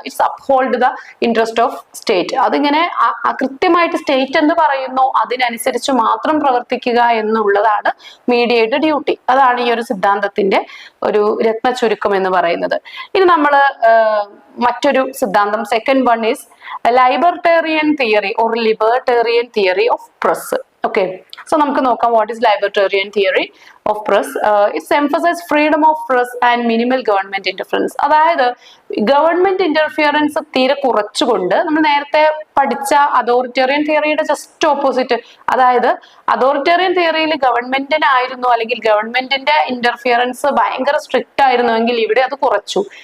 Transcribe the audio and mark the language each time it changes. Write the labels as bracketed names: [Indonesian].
[English] It's uphold the interest of state. [Malayalam] അതിങ്ങനെ കൃത്യമായിട്ട് state എന്ന് പറയുന്നു അതിനനുസരിച്ച് മാത്രം പ്രവർത്തിക്കുക എന്നുള്ളതാണ് മീഡിയയുടെ ഡ്യൂട്ടി. അതാണ് ഈ ഒരു സിദ്ധാന്തത്തിന്റെ ഒരു രത്ന ചുരുക്കം എന്ന് പറയുന്നത്. ഇനി നമ്മൾ മറ്റൊരു സിദ്ധാന്തം, [English] Second one is libertarian theory or libertarian theory of press. Okay, so [Malayalam] നമുക്ക് നോക്കാം [English] what is libertarian theory of press. It's emphasize freedom of press and minimal government interference. [Malayalam] അതായത് ഗവൺമെന്റ് ഇന്റർഫിയറൻസ് തീരെ കുറച്ചുകൊണ്ട്, നമ്മൾ നേരത്തെ പഠിച്ച അതോറിറ്റേറിയൻ തിയറിയുടെ ജസ്റ്റ് ഓപ്പോസിറ്റ്, അതായത് authoritarian തിയറിയിൽ ഗവൺമെന്റിനായിരുന്നു അല്ലെങ്കിൽ ഗവൺമെന്റിന്റെ ഇന്റർഫിയറൻസ് ഭയങ്കര സ്ട്രിക്റ്റ് ആയിരുന്നുവെങ്കിൽ ഇവിടെ അത് കുറച്ചു.